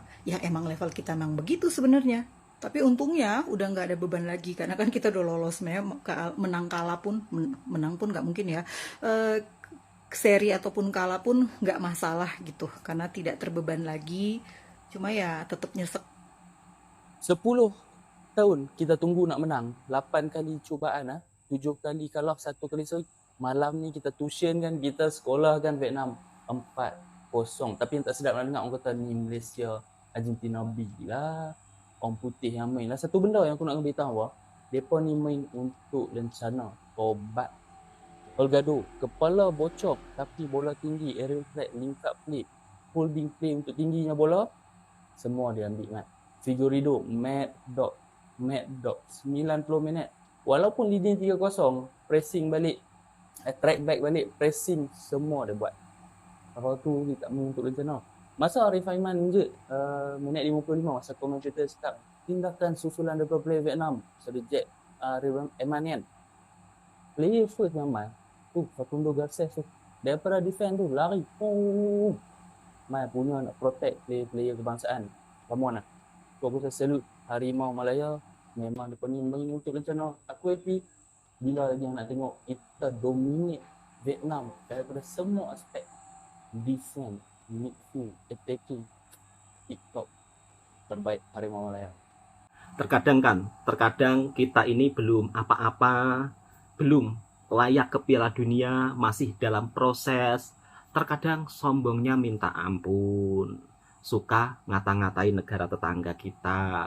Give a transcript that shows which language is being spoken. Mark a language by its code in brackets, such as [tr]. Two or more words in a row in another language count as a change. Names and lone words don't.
[id] Ya emang level kita memang begitu sebenarnya. Tapi untungnya udah nggak ada beban lagi. Karena kan kita udah lolos, menang kalah pun, menang pun nggak mungkin ya. Seri ataupun kalah pun nggak masalah gitu. Karena tidak terbeban lagi. Cuma ya tetap nyesek. [ms] 10 tahun kita tunggu nak menang, 8 kali cubaan 7 kali kalah, 1 kali seri. Malam ni kita tuition kan, kita sekolah kan Vietnam 4-0. Tapi yang tak sedap nak dengar orang kata ni Malaysia, Argentina B lah, orang putih yang main lah. Satu benda yang aku nak beritahu, mereka ni main untuk rencana tobat. Olgado, kepala bocor tapi bola tinggi, [en] aerial threat, link up play, holding play [ms] untuk tingginya bola, semua dia ambil mat. Figueiredo, Mad Dog 90 minit. Walaupun leading 3-0, pressing balik, [en] track back [ms] balik, pressing semua dia buat. Lepas tu dia tak main untuk rencana. Masa Arif Aiman je, minit 55 masa komentator start, tindakan susulan daripada player Vietnam, Sir Jack Arif Aiman, player first memang Facundo Garces tu, daripada defend tu lari, Mai punya nak protect player-player kebangsaan. [en] Come on [ms] lah. So, aku salute Harimau Malaya. Memang dia pening untuk rencana. Aku happy bila yang nak tengok kita dominate Vietnam daripada semua aspek. [en] Defense, midfield, attacking. [ms] TikTok terbaik Harimau Malaya. [id] Terkadang kita ini belum apa-apa, belum layak ke Piala Dunia, masih dalam proses. Terkadang sombongnya minta ampun, suka ngata-ngatain negara tetangga kita.